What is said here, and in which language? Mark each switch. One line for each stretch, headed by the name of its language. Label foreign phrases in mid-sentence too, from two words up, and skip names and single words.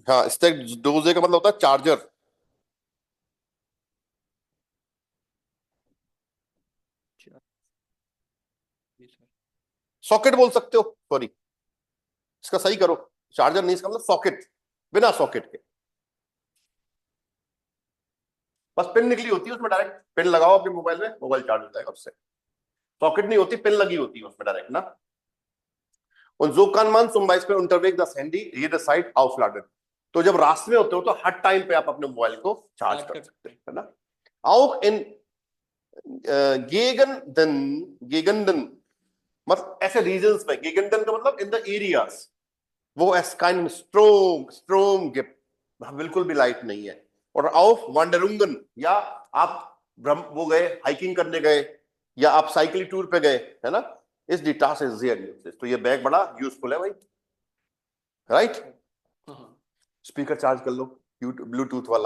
Hindi: हाँ,
German: Steckdose
Hindi: का मतलब होता है चार्जर। सॉकेट बोल सकते हो, सॉरी इसका सही करो, चार्जर नहीं, इसका मतलब सॉकेट, बिना सॉकेट के, बस पिन निकली होती है उसमें,
English: direct pin
Hindi: लगाओ अपने मोबाइल में, मोबाइल चार्ज हो जाएगा उससे, सॉकेट नहीं होती, पिन लगी होती है उसमें डायरेक्ट ना।
German: Und so kann man zum Beispiel unterwegs das Handy jederzeit aufladen.
Hindi: तो जब रास्ते में होते हो तो हर टाइम पे आप अपने मोबाइल को चार्ज कर सकते हैं, है ना।
German: Auch in Gegenden,
Hindi: मतलब ऐसे रीजन्स में, Gegenden का मतलब
English: in the areas,
Hindi: वो
German: es keinen Strom gibt,
Hindi: बिल्कुल भी लाइट नहीं है।
German: और auf Wanderungen,
Hindi: या आप वो गए हाइकिंग करने गए, या आप
English: cycling tour
Hindi: पे गए, है ना, इस डेटा से तो ये बैग बड़ा यूजफुल है भाई, राइट। स्पीकर चार्ज कर लो, ब्लूटूथ वाला,